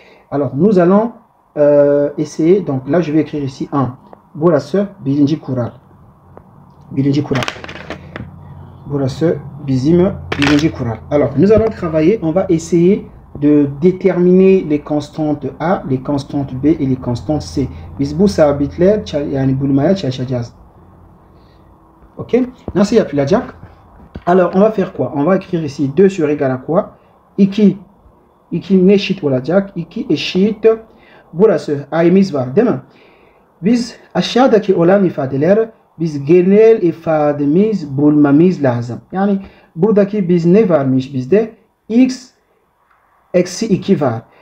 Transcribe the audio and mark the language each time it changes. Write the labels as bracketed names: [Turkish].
[French] Alors, nous allons essayer, donc là, je vais écrire ici 1. [Turkish] Burası birinci kural. Burası birinci kural. [French] Alors, nous allons travailler, on va essayer de déterminer les constantes A, les constantes B et les constantes C. [Turkish] Biz bu sabitler yani bulmaya çalışacağız. [French] Ok? [Turkish] Nasıl yapılacak? [French] Alors, on va faire quoi? On va écrire ici 2 sur égal à quoi? [Turkish] 2 ne eşit olacak? 2 eşit. Burası A'miz var değil mi? Biz aşağıdaki olan ifadeler biz genel ifademiz bulmamız lazım. Yani buradaki biz ne varmış bizde? X eksi 2 var.